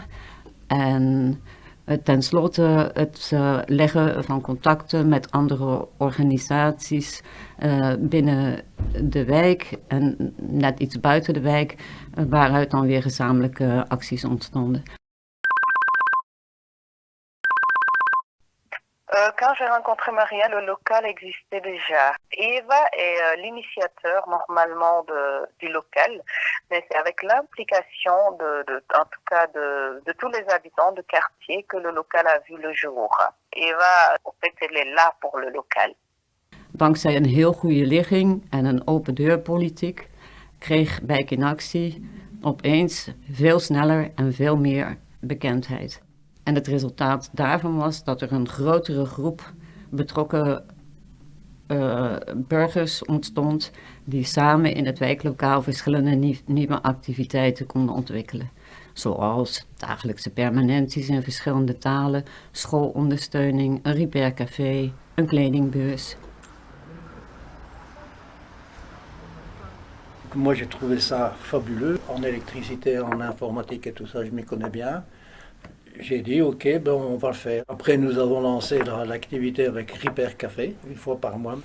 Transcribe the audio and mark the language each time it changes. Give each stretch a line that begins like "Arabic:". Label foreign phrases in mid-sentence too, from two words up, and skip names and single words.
Dutch: En tenslotte het leggen van contacten met andere organisaties binnen de wijk en net iets buiten de wijk, waaruit dan weer gezamenlijke acties ontstonden.
French: Quand j'ai rencontré Maria, le local existait déjà. Eva est l'initiateur normalement du local, mais c'est avec l'implication en tout cas de tous les habitants du quartier que le local a vu le jour. Eva, en fait, elle est là pour le local.
Dutch: Dankzij een heel goede ligging en een open deurpolitiek kreeg Wijk in Actie opeens veel sneller en veel meer bekendheid. En het resultaat daarvan was dat er een grotere groep betrokken burgers ontstond die samen in het wijklokaal verschillende nieuwe activiteiten konden ontwikkelen. Zoals dagelijkse permanenties in verschillende talen, schoolondersteuning, een repaircafé, een kledingbeurs.
French: Moi j'ai trouvé ça fabuleux. En électricité, en informatique et tout ça, je m'y connais bien. J'ai dit ok, ben on va le faire. Après nous avons lancé l'activité avec Repair Café, une fois par mois.